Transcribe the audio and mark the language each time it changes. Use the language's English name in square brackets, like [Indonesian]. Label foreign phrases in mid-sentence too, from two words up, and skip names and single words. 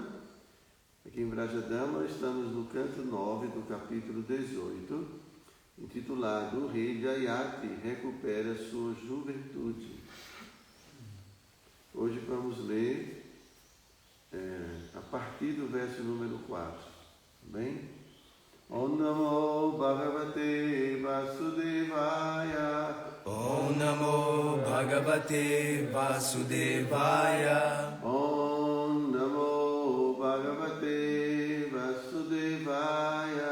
[Portuguese] Aqui em Vrajadama estamos no canto 9 do capítulo 18, intitulado O Rei Jayati recupera sua juventude. Hoje vamos ler a partir do verso número 4. Bem? [Sanskrit] ॐ नमो भगवते वासुदेवाय ॐ नमो भगवते वासुदेवाय ॐ नमो भगवते वासुदेवाय